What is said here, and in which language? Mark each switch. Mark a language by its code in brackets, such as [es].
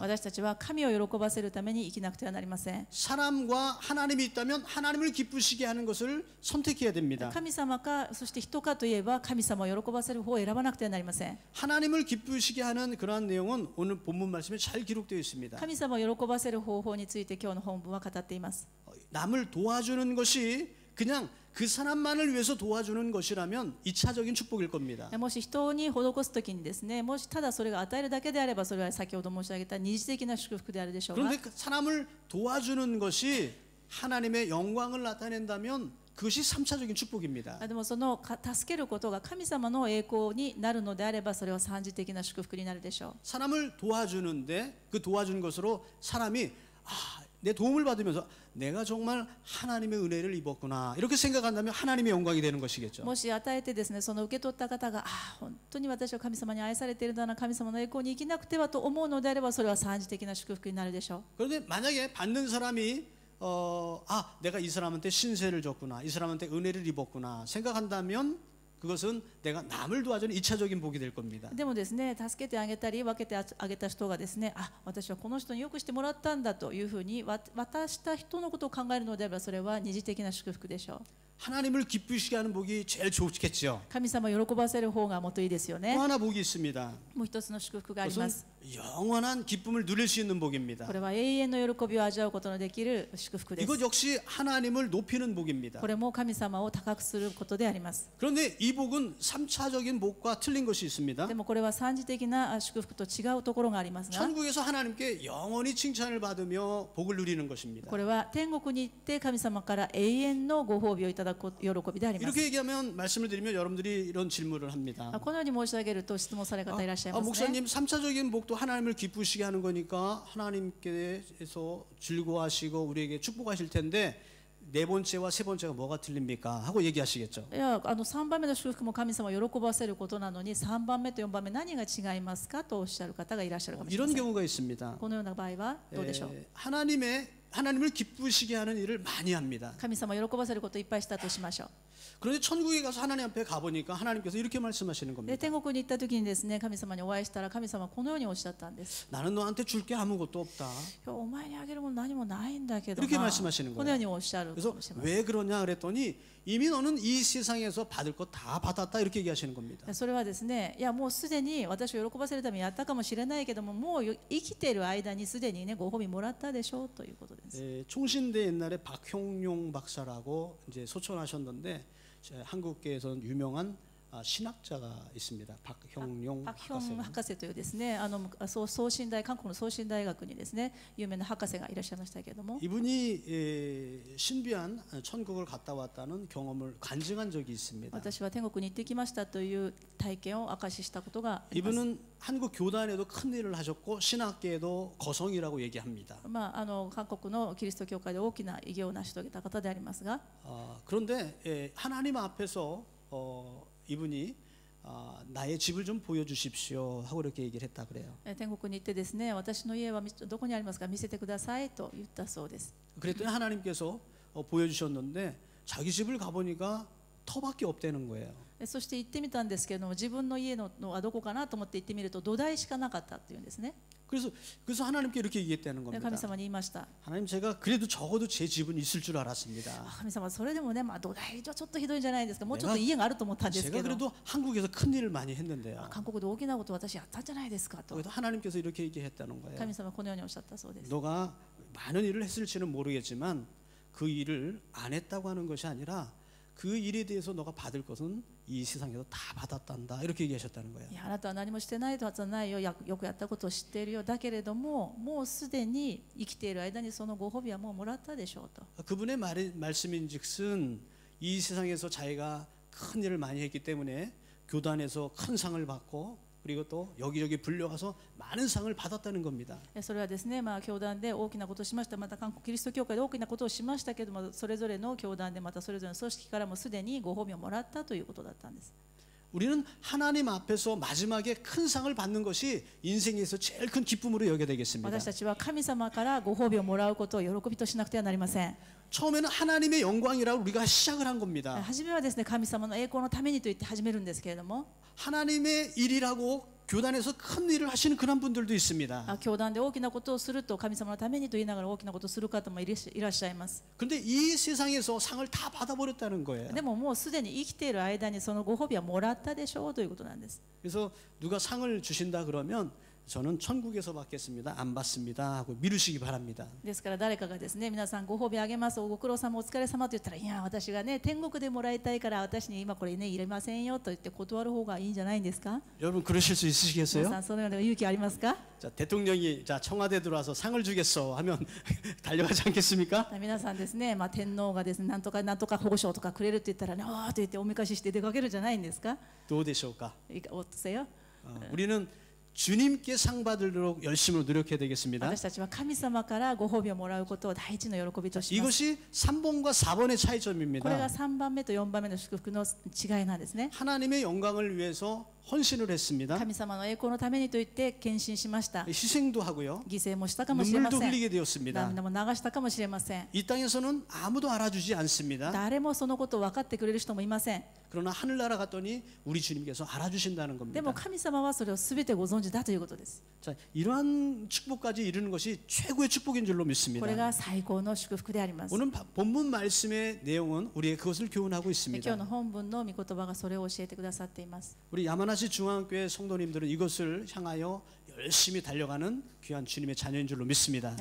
[ja] 私たちは神を喜ばせるために生きなくてはなりません。 [ko] 사람과 하나님이 있다면 하나님을 기쁘시게 하는 것을 선택해야 됩니다. [ja] 神様かそして人かといえば神様を喜ばせる方を選ばなくてはなりません。 [ko] 하나님을 기쁘시게 하는 그러한 내용은 오늘 본문 말씀에 잘 기록되어 있습니다. [ja] 神様を喜ばせる方法について今日の本文は語っています。 [ko] 남을 도와주는 것이 그냥 그 사람만을 위해서 도와주는 것이라면 2차적인 축복일 겁니다. [ja] もし人に施すときにですね、もしただそれが与えるだけであればそれは先ほど申し上げた二次的な祝福であるでしょうが、 [ko] 그런데 그 사람을 도와주는 것이 하나님의 영광을 나타낸다면 그것이 3차적인 축복입니다. [ja] でもその助けることが神様の栄光になるのであればそれは三次的な祝福になるでしょう。 [ko] 사람을 도와주는데 그 도와주는 것으로 사람이 내 도움을 받으면서 내가 정말 하나님의 은혜를 입었구나 이렇게 생각한다면 하나님의 영광이 되는 것이겠죠. [ja] もし与えてですね、その受け取った方が本当に私は神様に愛されているんだな、神様の栄光に生きなくてはと思うのであればそれは三次的な祝福になるでしょう。 [ko] 그런데 만약에 받는 사람이 내가 이 사람한테 신세를 줬구나, 이 사람한테 은혜를 입었구나 생각한다면 그것은 내가 남을 도와주는 2차적인 복이 될 겁니다. [ja] でもですね、助けてあげたり分けてあげた人がですね、私はこの人によくしてもらったんだというふうに渡した人のことを考えるのであればそれは二次的な祝福でしょう。 [ko] 하나님을 기쁘시게 하는 복이 제일 좋겠죠. [ja] 神様を喜ばせる方がもっといいですよね。 [ko] 또 하나 복이 있습니다. [ja] もう一つの祝福があります。 [ko] 그것은 영원한 기쁨을 누릴 수 있는 복입니다. [ja] これは永遠の喜びを味わうことのできる祝福です。 [ko] 이것 역시 하나님을 높이는 복입니다. [ja] これも神様を高くすることであります。 [ko] 그런데 이 복은 3차적인 복과 틀린 것이 있습니다. [ja] でもこれは三次的な祝福と違うところがありますが、 [ko] 천국에서 하나님께 영원히 칭찬을 받으며 복을 누리는 것입니다. [ja] これは天国に行って神様から永遠のご褒美をいただく喜びであります。 [ko] 이렇게 얘기하면 말씀을 드리면 여러분들이 이런 질문을 합니다. [ja] このように申し上げると質問される方いらっしゃいますね。 [ko] 목사님 3차적인 복도 하나님을 기쁘시게 하는 거니까 하나님께서 즐거워하시고 우리에게 축복하실 텐데 네 번째와 세 번째가 뭐가 틀립니까? 하고 얘기하시겠죠. [ja] いや3番目の祝福も神様を喜ばせることなのに3番目と4番目何が違いますかとおっしゃる方がいらっしゃるかもしれま [ko] 이런 [ja] せん。 [ko] 경우가 있습니다. [ja] このような場合はどうでしょう。 [ko] 하나님을 기쁘시게 하는 일을 많이 합니다. [ja] 神様を喜ばせることをいっぱいしたとしましょう。 [ko] 그런데 천국에 가서 하나님 앞에 가보니까 하나님께서 이렇게 말씀하시는 [ja] で [ko] 겁니다. [ja] 天国に行った時にですね、神様にお会いしたら神様はこのようにおっしゃったんです。 [ko] 나는 너한테 줄 게 아무것도 없다. [ja] お前にあげるもの何もないんだけど [ko] 이렇게 [ja] な、 [ko] 말씀하시는 [ja] このよう [ko] 거예요. [ja] におっしゃるか [ko] 그래서 [ja] もしれません。 [ko] 왜 그러냐 그랬더니 이미 너는 이 세상에서 받을 거 다 받았다 이렇게 얘기하시는 겁니다. [ja] それはですね、いやもうすでに私を喜ばせるためにやったかもしれないけども、もう生きている間にすでにねご褒美もらったでしょうということです。 [ko] 총신대 옛날에 박형용 박사라고 이제 소천하셨는데 한국계에서는 유명한 신학자가 있습니다. 박형용 [ja] パクヒョン [ko] 박사님. [ja] 博士というですね、送信大韓国の送信大学にですね有名な博士がいらっしゃいましたけれども、 [ko] 이분이 신비한 천국을 갔다 왔다는 경험을 간증한 적이 있습니다. [ja] 私は天国に行ってきましたという体験を証ししたことがあります。 [ko] 이분은 한국 교단에도 큰 일을 하셨고 신학계에도 거성이라고 얘기합니다. [ja] 韓国のキリスト教会で大きな偉業を成し遂げた方でありますが、 [ko] 그런데 하나님 앞에서 이분이 나의 집을 좀 보여주십시오 하고 이렇게 얘기를 했다 그래요. [ja] 天国に行ってですね、私の家はどこにありますか、見せてくださいと言ったそうです。 [ko] 그랬더니 하나님께서 보여주셨는데 자기 집을 가보니까 터밖에 없다는 거예요. [ja] そして行ってみたんですけれども、自分の家のはどこかなと思って行ってみると土台しかなかったっていうんですね。 [ko] 그래서 하나님께 이렇게 얘기했다는 [ja] で [ko] 겁니다. [ja] 神様に言いました。 [ko] 하나님 제가 그래도 적어도 제 집은 있을 줄 알았습니다. [ja] 神様、それでもね、土台はちょっとひどいんじゃないですか、もうちょっと家があると思ったんです [ko] 제가 [ja] けど、 [ko] 그래도 한국에서 큰 일을 많이 했는데요. [ja] 韓国で大きなことを私やったんじゃないですかと [ko] 그래도 하나님께서 이렇게 얘기했다는 거예요. [ja] 神様はこのようにおっしゃったそうです。 [ko] 너가 많은 일을 했을지는 모르겠지만 그 일을 안 했다고 하는 것이 아니라 그 일에 대해서 너가 받을 것은 이 세상에서 다 받았단다 이렇게 얘기하셨다는 거예요. [ja] いや、あなたは何もしてないはずはないよ、よくやったことを知っているよ、だけれどももうすでに生きている間にそのご褒美はもうもらったでしょうと。 [ko] 그분의 말씀인즉슨 이 세상에서 자기가 큰 일을 많이 했기 때문에 교단에서 큰 상을 받고 그리고 또 여기저기 불려가서 많은 상을 받았다는 겁니다. [ja] それはですね、教団で大きなことをしました、また韓国キリスト教会で大きなことをしましたけれども、それぞれの教団でまたそれぞれの組織からもすでにご褒美をもらったということだったんです。 [ko] 우리는 하나님 앞에서 마지막에 큰 상을 받는 것이 인생에서 제일 큰 기쁨으로 여겨야 되겠습니다. [ja] 私たちは神様からご褒美をもらうことを喜びとしなくてはなりません。 [ko] 처음에는 하나님의 영광이라고 우리가 시작을 한 겁니다. [ja] 初めはですね、神様の栄光のためにと言って始めるんですけれども、 [ko] 하나님의 일이라고 교단에서 큰 일을 하시는 그런 분들도 있습니다. [ja] 教団で大きなことをすると神様のためにと言いながら大きなことをする方もいらっしゃいます。 [ko] 그런데 이 세상에서 상을 다 받아버렸다는 거예요. [ja] でももうすでに生きている間にそのご褒美はもらったでしょうということなんです。 [ko] 그래서 누가 상을 주신다 그러면 저는 천국에서 받겠습니다. 안 받습니다. 하고 미루시기 바랍니다. [ja] ですから誰かがですね、皆さんご褒美あげます、ご苦労様お疲れ様と言ったら、いや私がね天国でもらいたいから私に今これね入れませんよと言って断る方がいいんじゃないんですか。 [ko] 여러분 그러실 수 [ja] 皆 [ko] 있으시겠어요? [ja] さんそのような勇気ありますか。 [ko] 자, 대통령이 자 청와대 들어와서 상을 주겠어 하면 달려가지 않겠습니까? [ja] 皆さんですね、天皇がですねなんとか保護賞とかくれるって言ったらね、ああと言っておめかしして出かけるじゃないんですか。 [ko] 도 되실까? おっとせよ。 우리는 주님께 상 받으도록 열심히 노력해야 되겠습니다. [ja] 私たちは神様からご褒美をもらうことを第一の喜びとします。 [ko] 이것이 3번과 4번의 [ja] これが [ko] 차이점입니다. [ja] 3番目と4番目の祝福の違いなんですね。 [ko] 하나님의 영광을 위해서 헌신을 했습니다. [ja] 神様の栄光のためにと言って献身しました。 [ko] 희생도 하고요. [ja] 犠牲もしたかもしれま [ko] 눈물도 [ja] せん。 [ko] 흘리게 되었습니다. [ja] 涙も流したかもしれません。 [ko] 이 땅에서는 아무도 알아주지 않습니다. [ja] 誰もそのことを分かってくれる人もいません。 [ko] 그러나 하늘나라 갔더니 우리 주님께서 알아주신다는 [ja] で [ko] 겁니다. [ja] も神様はそれを全てご存知だということです。 [ko] 자, 이러한 축복까지 이루는 것이 최고의 축복인 줄로 [ja] これ [ko] 믿습니다. [ja] が最高の祝福であります。 [ko] 오늘 본문 말씀의 내용은 우리의 그것을 교훈하고 [ja] 今 [ko] 있습니다. [ja] 日の本文の御言葉がそれを教えてくださっています。 [ko] 우리 야마나시 중앙교회 성도님들은 이것을 향하여 열심히 달려가는 귀한 주님의 자녀인 줄로 믿습니다.